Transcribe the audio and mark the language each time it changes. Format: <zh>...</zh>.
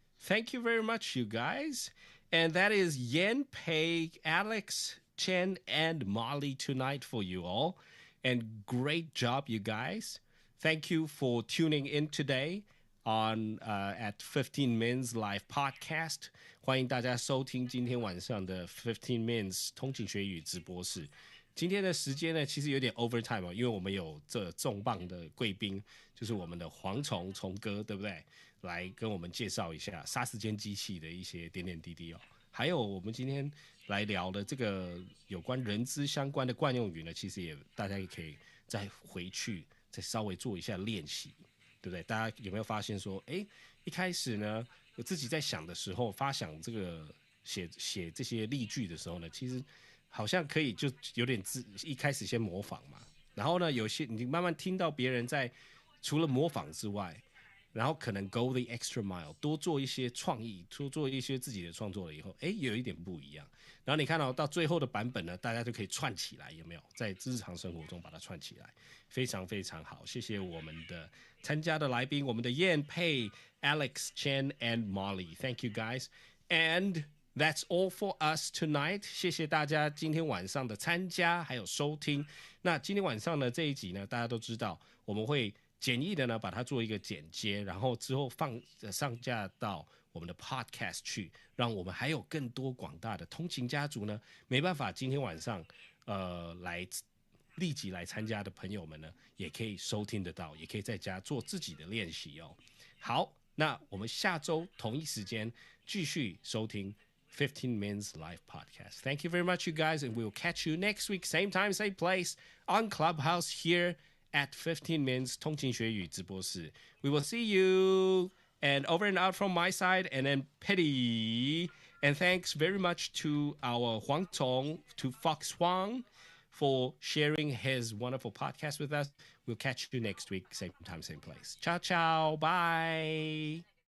<en>Thank you very much, you guys. And that is Yen, Pei, Alex, Chen, and Molly tonight for you all. And great job, you guys. Thank you for tuning in today on at 15 Minutes Live Podcast.</en> <zh>欢迎大家收听今天晚上的15 Minutes 通勤学语直播室。今天的时间呢，其实有点 overtime 哦，因为我们有这重磅的贵宾，就是我们的蝗虫哥，对不对？来跟我们介绍一下杀时间机器的一些点点滴滴哦。还有我们今天来聊的这个有关人资相关的惯用语呢，其实大家也可以再回去再稍微做一下练习，对不对？大家有没有发现说，一开始呢，我自己在想的时候，发想这个写这些例句的时候呢，其实好像可以就有点一开始先模仿嘛，然后呢，有些你慢慢听到别人在除了模仿之外，然后可能</zh> <en>go the extra mile，</en> <zh>多做一些创意，多做一些自己的创作了以后，有一点不一样。然后你看到最后的版本呢，大家就可以串起来，有没有？在日常生活中把它串起来，非常非常好。谢谢我们的参加的来宾，我们的 Yan、Pei、Alex、Chen and Molly。</zh> <en>Thank you guys. And that's all for us tonight.</en> <zh>谢谢大家今天晚上的参加还有收听。那今天晚上呢这一集呢，大家都知道我们会简易的呢把它做一个剪接，然后之后上架到我们的 podcast 去，让我们还有更多广大的通勤家族呢没办法今天晚上来立即来参加的朋友们呢，也可以收听得到，也可以在家做自己的练习哦。好，那我们下周同一时间继续收听15 Minutes Live Podcast.</zh> <en>Thank you very much, you guys, and we'll catch you next week, same time, same place, on Clubhouse here at 15 Minutes 通勤学语直播室. We will see you, and over and out from my side, and then Petty. And thanks very much to our Huang Tong, to Fox Huang, for sharing his wonderful podcast with us. We'll catch you next week, same time, same place. Ciao, ciao. Bye.</en>